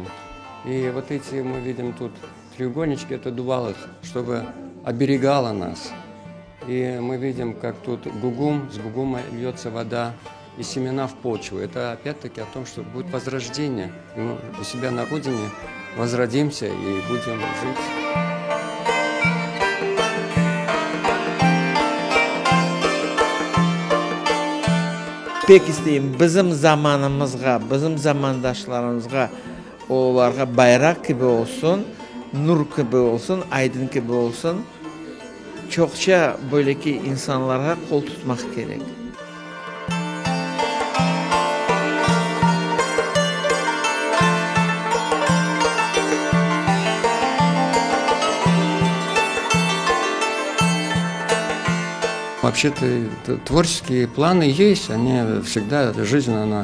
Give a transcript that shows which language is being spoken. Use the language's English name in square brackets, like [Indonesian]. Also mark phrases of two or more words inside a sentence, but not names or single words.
[Russian] И вот эти мы видим тут треугольнички – это дувалы, чтобы оберегала нас. И мы видим, как тут гугум, с гугума льется вода и семена в почву. Это опять-таки о том, что будет возрождение. И мы у себя на родине возродимся и будем жить. [Crimean Tatar] Pek istəyim bizim zamanımızga, bizim zamandaşlarımızga onlarga bayrak gibi olsun, nur gibi olsun, aydın gibi olsun. Çokça böyleki insanlara kol tutmak gerek. [Russian] Вообще-то творческие планы есть, они всегда, жизнь, она